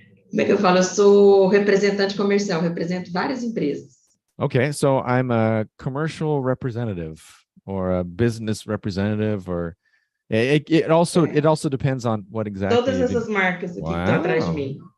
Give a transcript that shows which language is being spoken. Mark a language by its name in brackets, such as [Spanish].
[Portuguese] Como é que eu falo? Eu sou representante comercial, represento várias empresas. [English] Okay, so I'm a commercial representative or a business representative, or it also depends on what exactly. [Portuguese] Todas essas marcas aqui que estão atrás de mim.